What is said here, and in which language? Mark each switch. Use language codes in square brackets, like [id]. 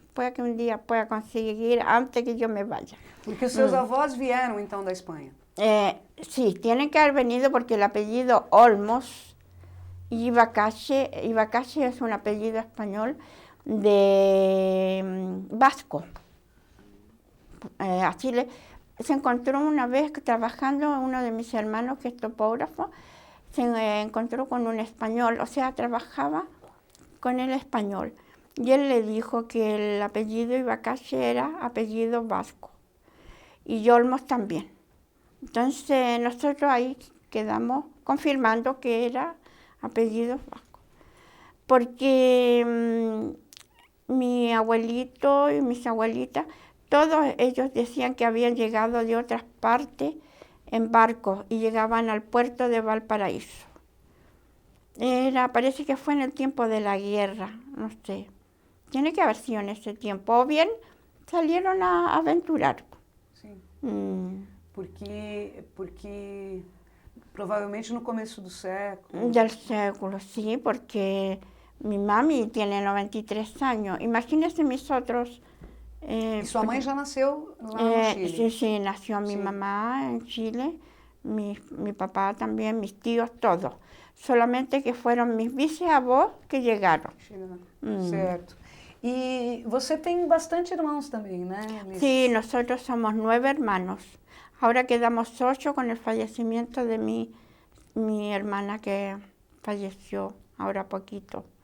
[es] Puede que un día pueda conseguir antes que yo me vaya. [pt] Porque os seus avós vieram, então, da Espanha? [es] Sí, tienen que haber venido porque el apellido Olmos y Ibacache es un apellido español de vasco. A Chile se encontró una vez trabajando, uno de mis hermanos que es topógrafo, se encontró con un español, o sea, trabajaba con el español. Y él le dijo que el apellido Ibacache era apellido vasco. Y Olmos también. Entonces nosotros ahí quedamos confirmando que era apellido vasco. Porque mi abuelito y mis abuelitas, todos ellos decían que habían llegado de otras partes en barcos y llegaban al puerto de Valparaíso. Parece que fue en el tiempo de la guerra, no sé. Tiene que haber sido en ese tiempo, o bien salieron a aventurar. [pt] Sim. Porque provavelmente no começo do século. [es] Del século, sí, porque mi mami tiene 93 años. Imagínense mis otros... [pt] E sua mãe já nasceu lá no Chile? [es] Sí, nació mi mamá en Chile, mi papá también, mis tíos, todos. Solamente que fueron mis bisavós que llegaron. [pt] Certo. E você tem bastante irmãos também, né, Liz? [es] Sí, nosotros somos 9 hermanos. Ahora quedamos 8 con el fallecimiento de mi hermana que falleció ahora poquito.